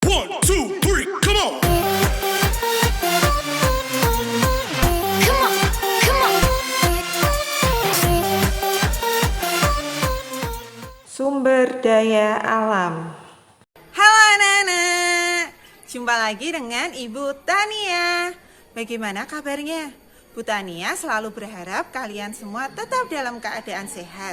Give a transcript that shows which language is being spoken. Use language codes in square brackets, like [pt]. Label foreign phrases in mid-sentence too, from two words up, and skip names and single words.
[en] One, two, three, come on. Come on, come on. [id] Sumber daya alam. Halo anak-anak, jumpa lagi dengan Ibu Tania. Bagaimana kabarnya? Bu Tania selalu berharap kalian semua tetap dalam keadaan sehat.